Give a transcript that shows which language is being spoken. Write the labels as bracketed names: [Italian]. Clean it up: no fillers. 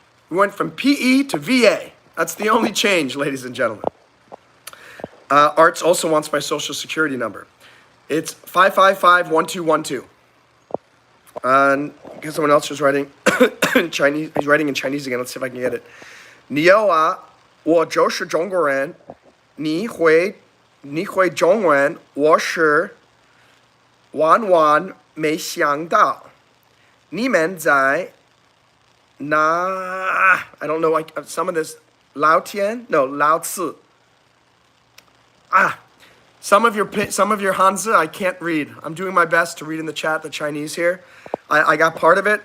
[English] We went from PE to VA. That's the only change, ladies and gentlemen. Arts also wants my social security number. It's 555-1212. And because someone else was writing in Chinese. He's writing in Chinese again. Let's see if I can get it. [Chinese] 你啊，我就是中国人。你会中文，我是万万没想到。你们在哪 [English] I don't know some of this. [Chinese] 老天?No, 老子. [English] Some of your Hanzi I can't read. I'm doing my best to read in the chat the Chinese here. I got part of it.